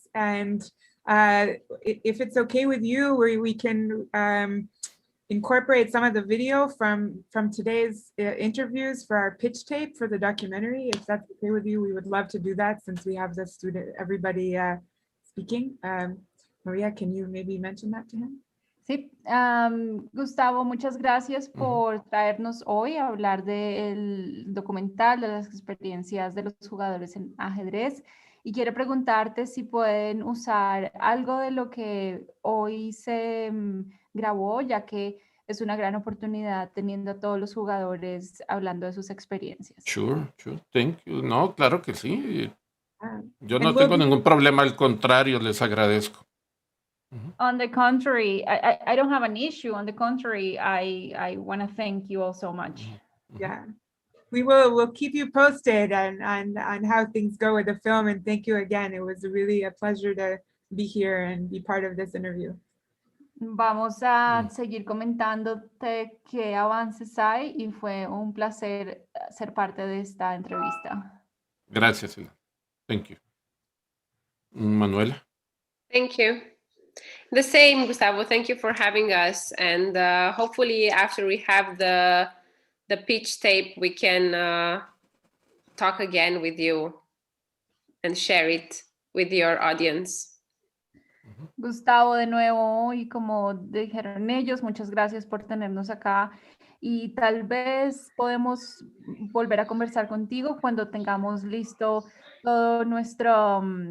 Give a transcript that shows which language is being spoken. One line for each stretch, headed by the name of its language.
English: And if it's okay with you, we can incorporate some of the video from today's interviews for our pitch tape for the documentary. If that's okay with you, we would love to do that since we have everybody speaking. Maria, can you maybe mention that to him?
Spanish: Sí, Gustavo, muchas gracias por traernos hoy a hablar del documental, de las experiencias de los jugadores en ajedrez. Y quiero preguntarte si pueden usar algo de lo que hoy se grabó, ya que es una gran oportunidad teniendo a todos los jugadores hablando de sus experiencias.
English: Sure. Thank you.
Spanish: No, claro que sí. Yo no
English: And
Spanish: tengo
English: we'll be-
Spanish: ningún problema, al contrario, les agradezco.
English: On the contrary, I don't have an issue. On the contrary, I want to thank you all so much. Yeah, we'll keep you posted on how things go with the film. And thank you again. It was really a pleasure to be here and be part of this interview.
Spanish: Vamos a seguir comentándote qué avances hay y fue un placer ser parte de esta entrevista. Gracias, Ila.
English: Thank you.
Spanish: Manuela.
English: Thank you. The same, Gustavo. Thank you for having us. And hopefully after we have the pitch tape, we can talk again with you and share it with your audience.
Spanish: Gustavo, de nuevo, y como dijeron ellos, muchas gracias por tenernos acá. Y tal vez podemos volver a conversar contigo cuando tengamos listo todo nuestro